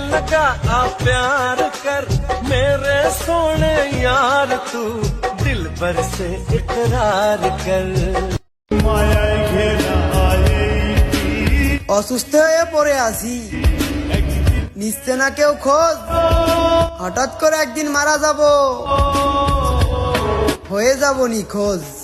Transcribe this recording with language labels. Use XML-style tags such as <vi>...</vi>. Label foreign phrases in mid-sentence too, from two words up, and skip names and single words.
<hi>लगा आ प्यार कर मेरे सोने यार, तू दिल भर से इकरार कर।</hi> <bn>অসুস্থ হয়ে পড়ে আছি, নিচ্ছে না কেউ খোঁজ, হঠাৎ করে একদিন মারা যাব, হয়ে যাব নিখোঁজ।</bn>